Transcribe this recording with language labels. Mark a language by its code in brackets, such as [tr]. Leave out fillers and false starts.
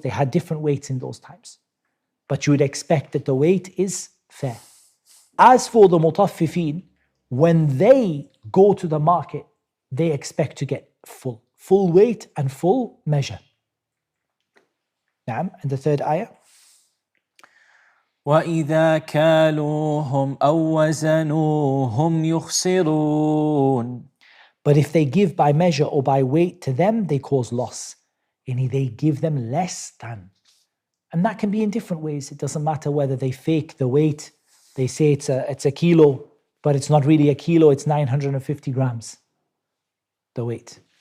[en] They had different weights in those times. But you would expect that the weight is fair. As for the mutaffifin, when they go to the market, they expect to get full weight and full measure. Naam, and the third ayah. [ar] وإذا كالوهم أو وزنوهم يخسرون. [en] But if they give by measure or by weight to them, they cause loss. And they give them less than. And that can be in different ways. It doesn't matter whether they fake the weight. They say it's a kilo, but it's not really a kilo, it's 950 grams, the weight.